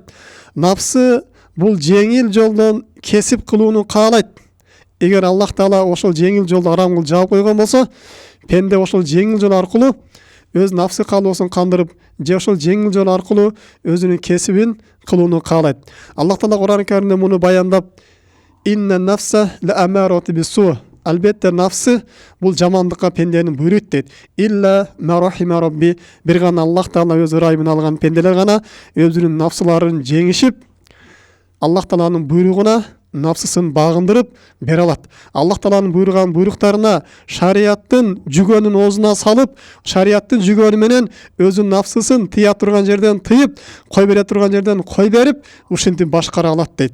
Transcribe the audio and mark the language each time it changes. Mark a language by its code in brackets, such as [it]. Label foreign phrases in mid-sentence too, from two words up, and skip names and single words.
[ky] Нафсы бул жеңил жолдон кесип кылууну каалайт. Эгер Аллах Таала ошол жеңил жолду арам кылып жаап койгон болсо, пенде ошол жеңил жол аркылуу өз нафсы каалоосун кандырып, же ошол жеңил жол аркылуу өзүнүн кесибин кылууну каалайт. Аллах Таала Кур'ан Каримде муну баяндап, [ar] إن النفس لأمارة بالسوء. [ky] Албетте нафсы бул жамандыкка пендени буйруйт дейт. [ar] إلا ما رحم ربي. [ky] Бир гана Аллах Таала өз ырайымын алган пенделер гана өзүнүн нафсыларын жеңишип, Аллах Тааланын буйругуна нафсысын багындырып бере алат. Аллах Тааланын буйруган буйруктарына шарияттын жүгөнүн оозуна салып, шарияттын жүгөнү менен өзүнүн нафсысын тыя турган жерден тыйып, кой бере турган жерден кой берип, ушинтип башкара алат дейт.